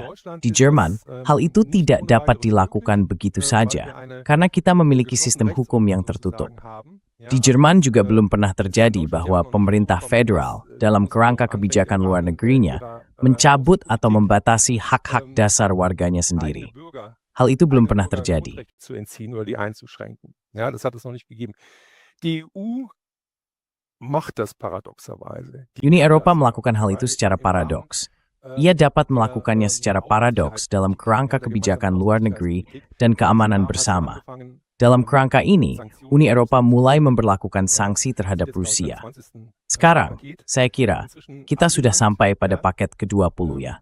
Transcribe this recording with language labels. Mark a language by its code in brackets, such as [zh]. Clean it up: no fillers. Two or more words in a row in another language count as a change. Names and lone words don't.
[id] Di Jerman, hal itu tidak dapat dilakukan begitu saja, karena kita memiliki sistem hukum yang tertutup. Di Jerman juga belum pernah terjadi bahwa pemerintah federal dalam kerangka kebijakan luar negerinya mencabut atau membatasi hak-hak dasar warganya sendiri. Hal itu belum pernah terjadi. [de] Ja, das hat es noch nicht gegeben. Die EU macht das paradoxerweise. [id] Uni Eropa melakukan hal itu secara paradoks. Ia dapat melakukannya secara paradoks dalam kerangka kebijakan luar negeri dan keamanan bersama. Dalam kerangka ini, Uni Eropa mulai memberlakukan sanksi terhadap Rusia. Sekarang, saya kira, kita sudah sampai pada paket ke-20 ya.